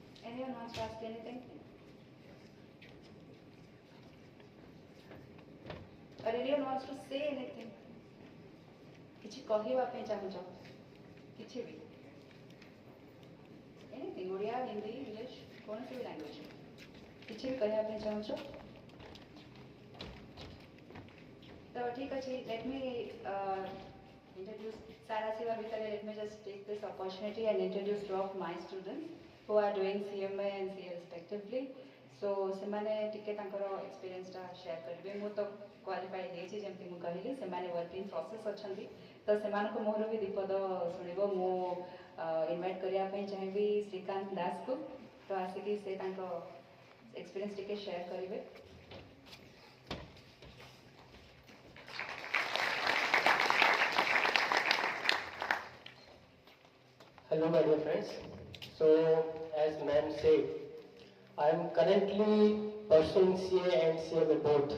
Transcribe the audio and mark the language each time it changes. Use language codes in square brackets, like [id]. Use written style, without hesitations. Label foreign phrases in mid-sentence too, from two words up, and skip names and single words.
[en] Anyone wants to ask anything? Or anyone wants to say anything? [or] କିଛି କହିବା ପାଇଁ ଚାହୁଁଛ? କିଛି ବି? Anything, ଓଡ଼ିଆ, ହିନ୍ଦୀ, ଇଂଲିଶ, କୌଣସି ବି ଲାଙ୍ଗୁଏଜ? କିଛି ବି କହିବା ପାଇଁ ଚାହୁଁଛ? ତ ଠିକ ଅଛି, [en] let me introduce Sara Siva Vitale. Let me just take this opportunity and introduce two of my students who are doing CMA and CA respectively. [or] So semane ଟିକେ ତାଙ୍କର [en] experienceଟା share [or] କରିବେ। ମୁଁ ତ କ୍ୱାଲିଫାଇ ହେଇଛି, ଯେମିତି ମୁଁ କହିଲି, ସେମାନେ [en] working process [or] ଅଛନ୍ତି, ତ ସେମାନଙ୍କ ମୁହଁରୁ ବି ବିପଦ ଶୁଣିବ। ମୁଁ ଇନଭାଇଟ୍ କରିବା ପାଇଁ ଚାହିଁବି ଶ୍ରୀକାନ୍ତ ଦାସକୁ, ତ ଆସିକି ସେ ତାଙ୍କ ଏକ୍ସପିରିଏନ୍ସ ଟିକେ ସେୟାର କରିବେ। [en] Hello, my dear friends. So, as ma'am said, I am currently pursuing CA and CMA both.